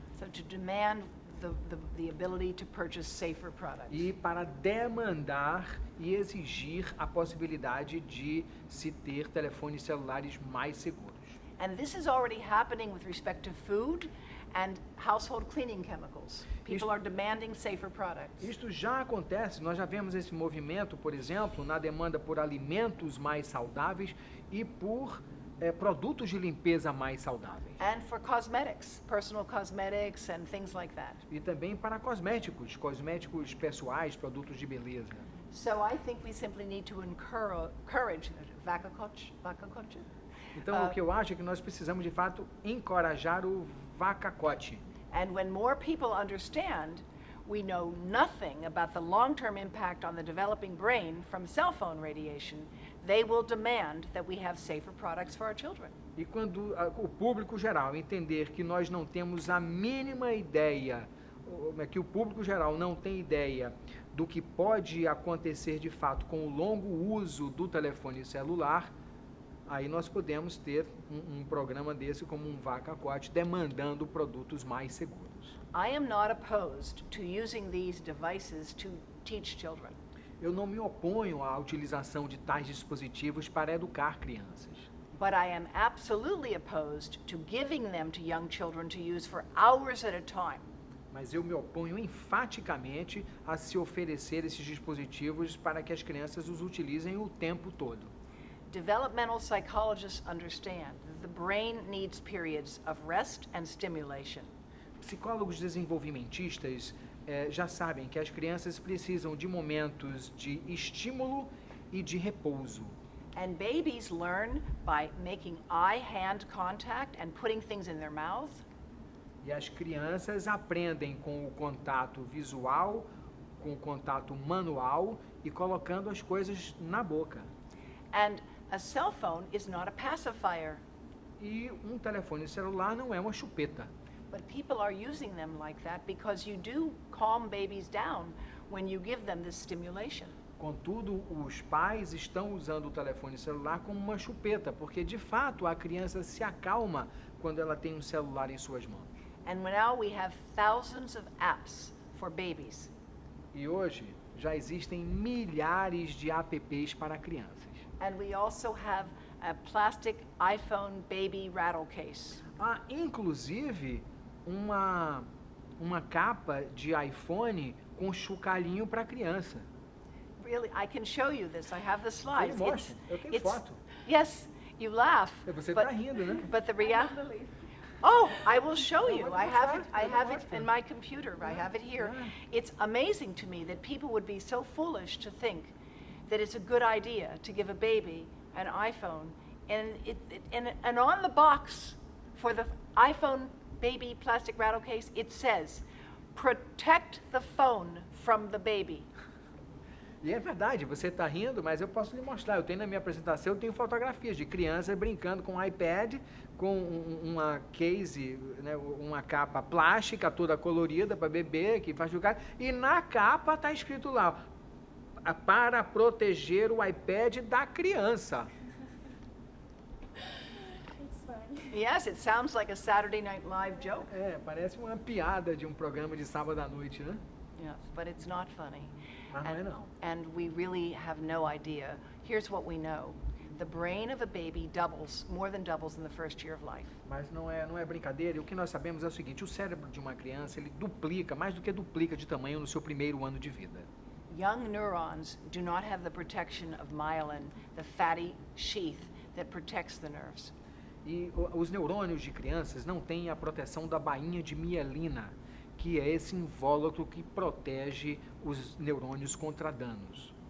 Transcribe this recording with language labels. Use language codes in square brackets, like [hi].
[en] So to demand the ability to purchase safer products. [pt] E para demandar e exigir a possibilidade de se ter telefones celulares mais seguros. [en] And this is already happening with respect to food and household cleaning chemicals. People are demanding safer products. [pt] Isto já acontece, nós já vemos esse movimento, por exemplo, na demanda por alimentos mais saudáveis e por produtos de limpeza mais saudáveis. [en] And for cosmetics, personal cosmetics and things like that. [pt] E também para cosméticos pessoais, produtos de beleza. [en] So I think we simply need to encourage vacacoche. [pt] Então, o que eu acho é que nós precisamos, de fato, encorajar o vacacote. [en] And when more people understand, we know nothing about the long-term impact on the developing brain from cell phone radiation, they will demand that we have safer products for our children. [pt] E quando o público geral entender que nós não temos a mínima ideia, que o público geral não tem ideia do que pode acontecer de fato com o longo uso do telefone celular, aí nós podemos ter um programa desse como um vacacote demandando produtos mais seguros. [en] I am not opposed to using these devices to teach children. [pt] Eu não me oponho à utilização de tais dispositivos para educar crianças. [en] But I am absolutely opposed to giving them to young children to use for hours at a time. [pt] Mas eu me oponho enfaticamente a se oferecer esses dispositivos para que as crianças os utilizem o tempo todo. [en] Developmental psychologists understand that the brain needs periods of rest and stimulation. [pt] Psicólogos desenvolvimentistas já sabem que as crianças precisam de momentos de estímulo e de repouso. [en] And babies learn by making eye-hand contact and putting things in their mouth. [pt] E as crianças aprendem com o contato visual, com o contato manual e colocando as coisas na boca. [en] And a cell phone is not a pacifier. [pt] E um telefone celular não é uma chupeta. [en] But people are using them like that because you do calm babies down when you give them this stimulation. [pt] Contudo, os pais estão usando o telefone celular como uma chupeta, porque de fato a criança se acalma quando ela tem um celular em suas mãos. [en] And now we have thousands of apps for babies. [pt] E hoje já existem milhares de apps para crianças. [en] And we also have a plastic iPhone baby rattle case. [pt] Há inclusive uma capa de iPhone com chocalhinho para criança. [en] Really, I can show you this. I have the slides. [pt] Ele mostra. Eu tenho foto. [en] Yes, you laugh. [pt] Você [en] but, [pt] está rindo, né? [en] But the reality. Oh, I will show you. [pt] Pode [en] I have it. [pt] mostrar, [en] I have it [pt] mostra. [en] in my computer. I have it here. It's amazing to me that people would be so foolish to think that it's a good idea to give a baby an iPhone, and on the box for the iPhone baby plastic rattle case, it says, "Protect the phone from the baby." [pt] E é verdade, você está rindo, mas eu posso lhe mostrar. Eu tenho na minha apresentação, eu tenho fotografias de crianças brincando com um iPad, com uma case, né, uma capa plástica toda colorida para bebê, que faz jogar. E na capa está escrito lá, para proteger o iPad da criança. [en] Yes, it sounds like a Saturday Night Live joke. [pt] Parece uma piada de um programa de sábado à noite, né? [en] Yes, but it's not funny. [pt] Mas não é não. [en] And we really have no idea. Here's what we know. The brain of a baby more than doubles in the first year of life. [pt] Mas não é brincadeira. E o que nós sabemos é o seguinte, o cérebro de uma criança, ele duplica, mais do que duplica de tamanho no seu primeiro ano de vida. [en] Young neurons do not have the protection of myelin, the fatty sheath that protects the nerves. [pt] E os neurônios de crianças não têm a proteção da bainha de mielina, que é esse invólucro que protege os neurônios contra danos.